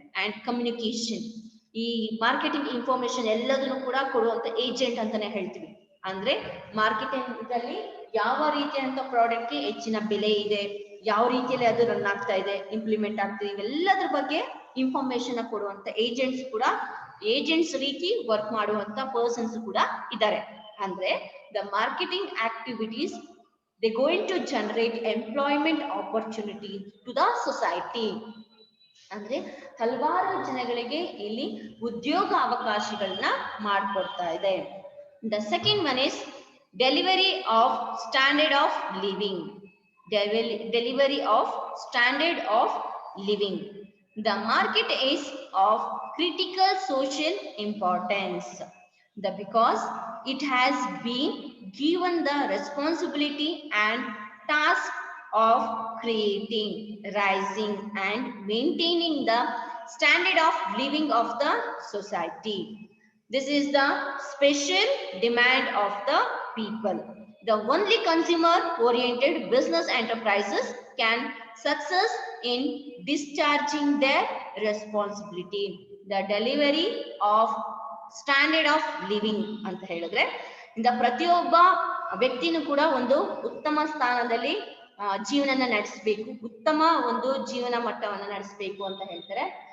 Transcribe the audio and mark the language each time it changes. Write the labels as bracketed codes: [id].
[kn] And communication, ಈ marketing information ಎಲ್ಲದನ್ನು ಕೂಡ ಕೊಡುವಂತ ಏಜೆಂಟ್ ಅಂತಾನೆ ಹೇಳ್ತೀವಿ. ಅಂದ್ರೆ ಮಾರ್ಕೆಟಿಂಗ್ ಅಲ್ಲಿ ಯಾವ ರೀತಿಯಂತ ಪ್ರಾಡಕ್ಟ್ಗೆ ಹೆಚ್ಚಿನ ಬೆಲೆ ಇದೆ, ಯಾವ ರೀತಿಯಲ್ಲಿ ಅದು ರನ್ ಆಗ್ತಾ ಇದೆ, ಇಂಪ್ಲಿಮೆಂಟ್ ಆಗ್ತಿದೆ, ಇವೆಲ್ಲದ್ರ ಬಗ್ಗೆ ಇನ್ಫಾರ್ಮೇಶನ್ ಕೊಡುವಂತ ಏಜೆಂಟ್ಸ್ ರೀತಿ ವರ್ಕ್ ಮಾಡುವಂತ ಪರ್ಸನ್ಸ್ ಕೂಡ ಇದ್ದಾರೆ. [en] ಅಂದ್ರೆ the marketing activities they going to generate employment opportunity to the society. [kn] ಅಂದ್ರೆ ಹಲವಾರು ಜನಗಳಿಗೆ ಇಲ್ಲಿ ಉದ್ಯೋಗ ಅವಕಾಶಗಳನ್ನ ಮಾಡಿಕೊಡ್ತಾ ಇದೆ. [en] The second one is delivery of standard of living. Delivery of standard of living. The market is of critical social importance because it has been given the responsibility and task of creating, rising and maintaining the standard of living of the society. This is the special demand of the people. The only consumer oriented business enterprises can success in discharging their responsibility. The delivery of [kn] standard of living ಅಂತ ಹೇಳಿದ್ರೆ ಪ್ರತಿಯೊಬ್ಬ ವ್ಯಕ್ತಿನೂ ಕೂಡ ಒಂದು ಉತ್ತಮ ಸ್ಥಾನದಲ್ಲಿ ಜೀವನನ ನಡೆಸಬೇಕು, ಉತ್ತಮ ಒಂದು ಜೀವನ ಮಟ್ಟವನ್ನ ನಡೆಸಬೇಕು ಅಂತ ಹೇಳ್ತಾರೆ.